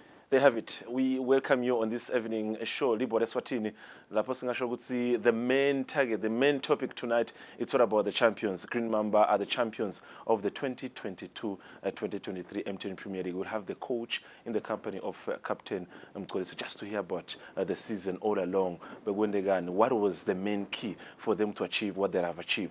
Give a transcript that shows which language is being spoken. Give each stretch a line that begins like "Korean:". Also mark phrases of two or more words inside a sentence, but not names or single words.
English: They have it. We welcome you on this evening show,
Swati: Libhola Eswatini. Lapho singasho ukuthi
English: the main target, the main topic tonight, it's all about the champions. Green Mamba are the champions of the 2022-2023 MTN Premier League. We'll have the coach in the company of Captain Mkolisi just to hear about the season all along. But when they got, what was the main key for them to achieve what they have achieved?